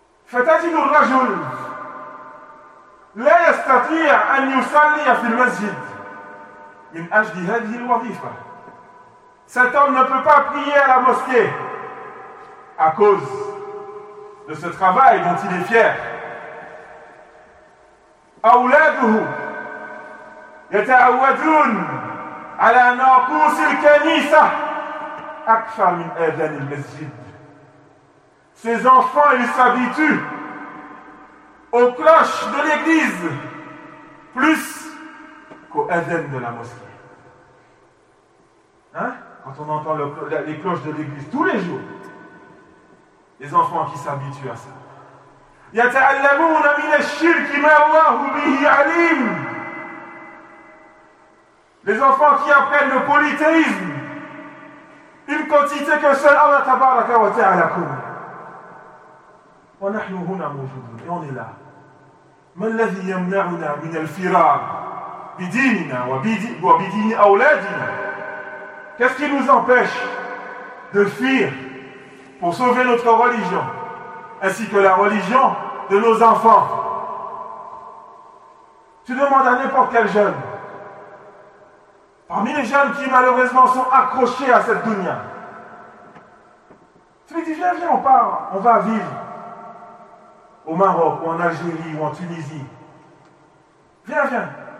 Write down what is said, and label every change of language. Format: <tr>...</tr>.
<ar>فَتَجِدُ الرَّجُلُ لَا يَسْتَطِيعَ أَنْ يُسَلِّيَ فِي الْمَسْجِدِ مِنْ أَجْلِ هَذِهِ الْوَظِيفَةِ.</ar> <fr>Cet homme ne peut pas prier à la mosquée à cause de ce travail dont il est fier.</fr> <ar>أولاده يتعودون على ناقوس الكنيسة أكثر من أذان المسجد.</ar> <fr>Ses enfants, ils s'habituent aux cloches de l'église plus qu'aux أذان de la mosquée. Hein? Quand on entend les cloches de l'église tous les jours, les enfants qui s'habituent à ça.</fr> <ar>يتعلمون من الشرك ما الله به عليم.</ar> <fr>Les enfants qui apprennent le polythéisme, une quantité que seul Allah tabaraka wa ta'ala connaît.</fr> <ar>ونحن هنا موجودون.</ar> <fr>Et on est là.</fr> <ar>ما الذي يمنعنا من الفرار بديننا وبدين أولادنا.</ar> <fr>Qu'est-ce qui nous empêche de fuir pour sauver notre religion ainsi que la religion de nos enfants? Tu demandes à n'importe quel jeune, parmi les jeunes qui malheureusement sont accrochés à cette dunya, tu lui dis viens, on part, on va vivre au Maroc ou en Algérie ou en Tunisie. Viens.</fr>